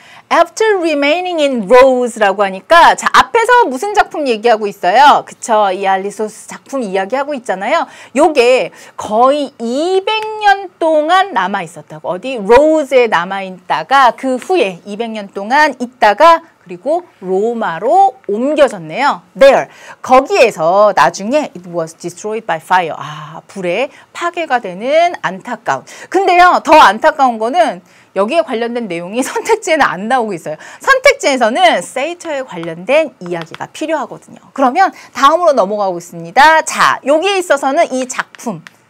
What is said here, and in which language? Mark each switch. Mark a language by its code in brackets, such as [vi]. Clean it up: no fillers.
[en] After remaining in Rose [ko] 라고 하니까 자 앞에서 무슨 작품 얘기하고 있어요? 그쵸? 이 알리소스 작품 이야기하고 있잖아요. 요게 거의 200년 동안 남아 있었다고. 어디? 로즈에 남아 있다가 그 후에 200년 동안 있다가 그리고 로마로 옮겨졌네요. [en] There. [ko] 거기에서 나중에 [en] it was destroyed by fire. [ko] 불에 파괴가 되는 안타까운. 근데요, 더 안타까운 거는 여기에 관련된 내용이 선택지에는 안 나오고 있어요. 선택지에서는 세이터에 관련된 이야기가 필요하거든요. 그러면 다음으로 넘어가고 있습니다. 자, 여기에 있어서는 이 작품